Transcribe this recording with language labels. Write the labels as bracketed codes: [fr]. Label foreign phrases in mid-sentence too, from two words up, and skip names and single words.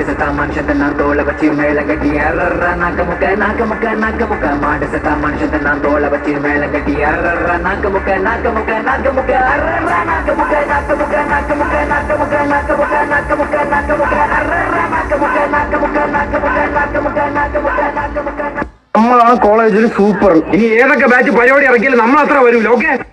[ta] மனுஷத்தை நான் தோலை வச்சு மேல கட்டி அறற நாக்க முக்க மாடு சத்தா மனுஷத்தை நான் தோலை வச்சு மேல கட்டி அறற நாக்க முக்க அறற நாக்க முக்க [ml] നമ്മളാണ് കോളേജിൽ സൂപ്പർ. ഇനി ഏതൊക്കെ ബാച്ച് പരിപാടി ഇറക്കിയാലും നമ്മൾ അത്ര വരൂല. ഓക്കെ.